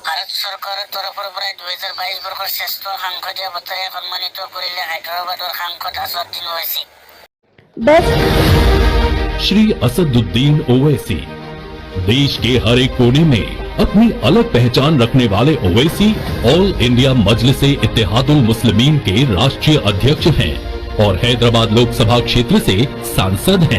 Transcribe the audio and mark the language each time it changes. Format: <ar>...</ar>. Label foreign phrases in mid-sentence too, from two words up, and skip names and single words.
<as>সরকারের তরফৰ পৰা 2022 বৰ্ষৰ শ্ৰেষ্ঠ সাংসদীয় বঁটাৰে সন্মানিত কৰিলে হায়দৰাবাদৰ সাংসদ আছাদুদ্দিন ওৱেইসি।</as> <hi>श्री असदुद्दीन ओवैसी देश के हर एक कोने में अपनी अलग पहचान रखने वाले ओवैसी ऑल इंडिया मजलिस इत्तेहादुल मुस्लिमीन के राष्ट्रीय अध्यक्ष हैं और हैदराबाद लोकसभा क्षेत्र से सांसद हैं।</hi>